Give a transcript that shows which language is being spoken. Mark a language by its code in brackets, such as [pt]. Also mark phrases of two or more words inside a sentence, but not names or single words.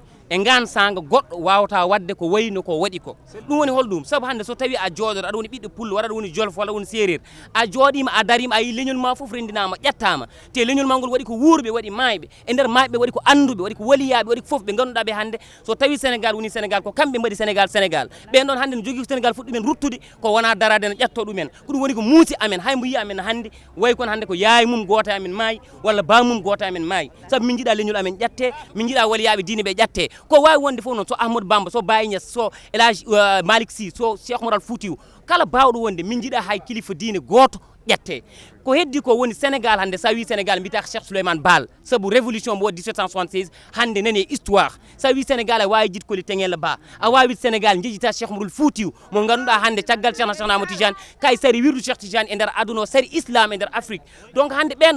[ff] e ngan sanga goɗɗo wawata wadde ko wayno ko waɗi ko ɗum woni holɗum saabu hande so tawi a jooɗoɗo aɗa woni ɓiɗɗo pullo walla aɗa woni jolfo walla woni séréer a jooɗima a darima a yi leñol ma foof rendinama ƴettama te leñol ma ngol waɗi ko wuurɓe waɗi mayɓe e nder mayɓe waɗi ko anduɓe waɗi ko waliyaɓe waɗi ko foof ɓe ganduɗa ɓe hande so tawi sénégal woni sénégal ko kamɓe mbaɗi sénégal ɓen ɗon hande no jogui ko sénégal fuɗɗi ɗumen ruttude ko wona darade no ƴetto ɗumen ko ɗum woni ko muusi amen hay mbo yi amen hande way kono hande ko yaay mum goto amen maayi walla bamum goto amen maayi saabu min jiiɗa leñol amen ƴette min jiiɗa waliyaɓe diine ɓe ƴette ko wawi wonde fof noon so Ahmadou Bamba so Baye Niass so El Hadji Malick Sy so Cheikh Oumar Al Foutiyou kala bawɗo wonde min jiiɗa hay kilifa diine goto ƴette ko heddi ko woni sénégal hande sa wi sénégal mbiyata ko Cheikh Souleymane Baal saabu révolution mo 1776 hande nani histoire sa wi sénégal a wawi jitkoli Teŋel Ba a wawi sénégal jejjita Cheikh Oumar Al Foutiyou mo ganduɗa hande caggal Cheikh Ahmadou Tidiane kay sari wirdu Cheikh Tidiane e nder aduna o sari islam e nder Afrique donc hande ɓen